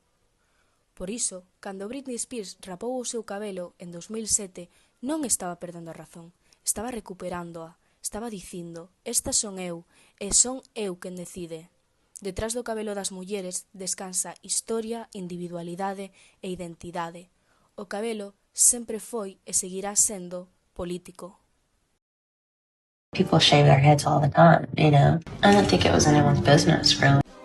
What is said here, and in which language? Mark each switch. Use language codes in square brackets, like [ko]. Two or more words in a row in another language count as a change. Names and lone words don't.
[gl] Por iso, cando Britney Spears rapou o seu cabelo en 2007, non estaba perdendo a razón, estaba recuperándoa, estaba dicindo, esta son eu, e son eu quen decide. Detrás do cabelo das mulleres descansa historia, individualidade e identidade. O cabelo sempre foi e seguirá sendo político. [en] People shave their heads all the time, you know. I don't think it was anyone's business, really.